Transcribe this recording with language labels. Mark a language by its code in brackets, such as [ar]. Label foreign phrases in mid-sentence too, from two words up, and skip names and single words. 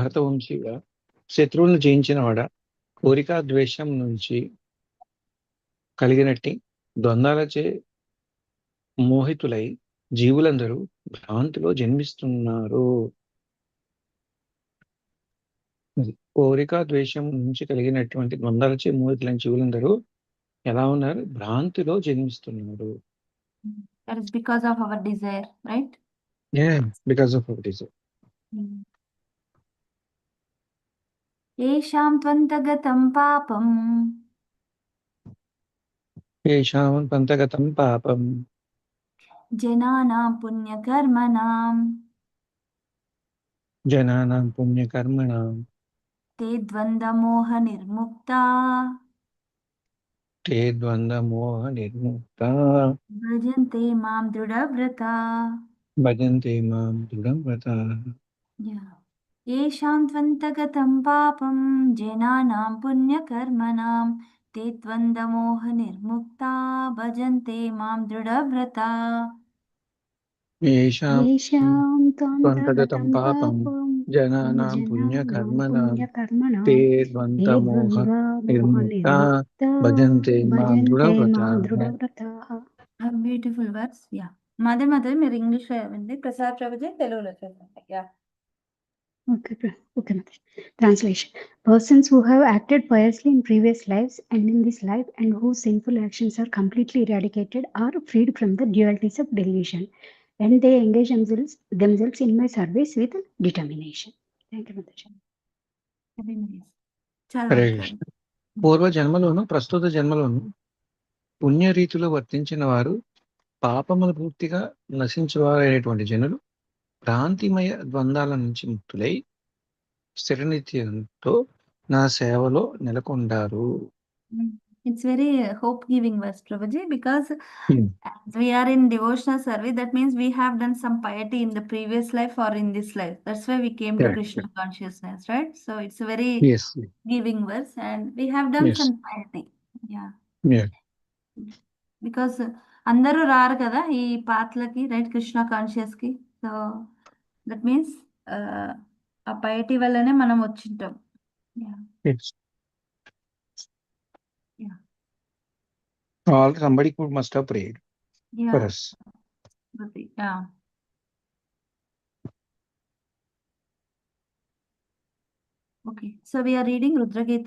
[te] భరత వంశీగా శత్రువులను జయించిన వాడ కోరిక ద్వేషం నుంచి కలిగినట్టి ద్వంద్వాలచే మోహితులై జీవులందరూ భ్రాంతిలో జన్మిస్తున్నారు. అది. కోరిక ద్వేషం నుంచి కలిగినటువంటి ద్వంద్వాలచే మోహితులైన జీవులందరూ ఎలా ఉన్నారు? భ్రాంతిలో జన్మిస్తున్నారు. [en] That is because of our desire, right? because of it is. [sa] येषां त्वन्तगतं पापं येषां పంతగతం పాపం जनानां पुण्यकर्मणां జనానాం పుణ్యకర్మణాం ते द्वन्द्वमोहनिर्मुक्ता ते ద్వంద్వమోహ నిర్ముక్తా भजन्ते मां दृढव्रता. భజంతే మాం దృఢం వ్రతాః. Yeah. येषां त्वन्तगतं पापं जनानां पुण्यकर्मणां ते द्वन्द्वमोहनिर्मुक्ता भजन्ते मां दृढव्रता. येषां येषां त्वन्तगतं त्वन्तगतं पापं पापं जनानां जनानां पुण्यकर्मणां पुण्यकर्मणां ते ते द्वन्द्वमोह निर्मुक्ता द्वन्द्वमोहनिर्मुक्ता భజन्ते మాం భజन्ते మాं దృఢవ్రతాః. దృఢవ్రతాः. [en] beautiful words [te] యా మధ్య మధ్య మీరు ఇంగ్లీష్లో ఇవ్వండి ప్రసాద్ ప్రభుజీ తెలుగులో చదవండి యా [en] Okay, okay, Mataji. Translation. Persons who have acted piously in previous lives and in this life and whose sinful actions are completely eradicated are freed from the dualities of delusion and they engage themselves in my service with determination. Thank you, Mataji. [te] హరే చదవండి కృష్ణ. ప్రభు పూర్వ జన్మలోను ప్రస్తుత జన్మలోను పుణ్యరీతిలో వర్తించిన వారు పాపములు పూర్తిగా నశించువారైనటువంటి జనులు భ్రాంతిమయ ద్వంద్వాల నుంచి ముక్తులై స్థిరనిత్యంతో నా సేవలో నెలకొండారు. [en] It's very hope giving verse, Prabhuji, because Hmm. as we are in devotional service, that means we have done some piety in the previous life or in this life. That's why we came to Correct. Krishna consciousness, right? So it's a very Yes. giving verse, and we have done Yes. some piety. Yeah. Yeah. [te] బికాస్ అందరూ రారు కదా ఈ పాత్లకి [en] right Krishna conscious [te] కి [en] so that means [te] ఆ పైటీ వల్లనే మనం వచ్చింటాం [en] Yes. Somebody must have prayed for us. Okay, so we are reading Rudra Gita.